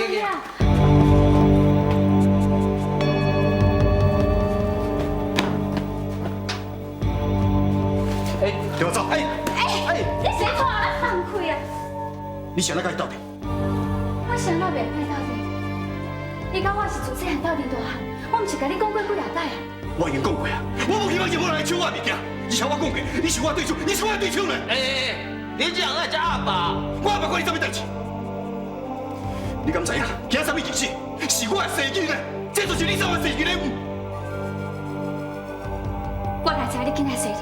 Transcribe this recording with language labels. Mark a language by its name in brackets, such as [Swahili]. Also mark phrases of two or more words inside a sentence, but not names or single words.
[Min Nan Chinese] 给我走！你先拖啦，放开啊！你想要甲伊斗阵？我想到袂歹斗阵。你甲我是自细汉斗阵大汉，我毋是甲你讲过几啊摆啊？我已经讲过啊，我无希望任何人来抢我的物件。而且我讲过，你是我的对手，你是我的对手呢。你这样爱食阿爸？我阿爸管你什么代志？你敢知影？今仔什么日子？是我的生日呢？这就是你送我生日礼物。我哪知你今仔生日？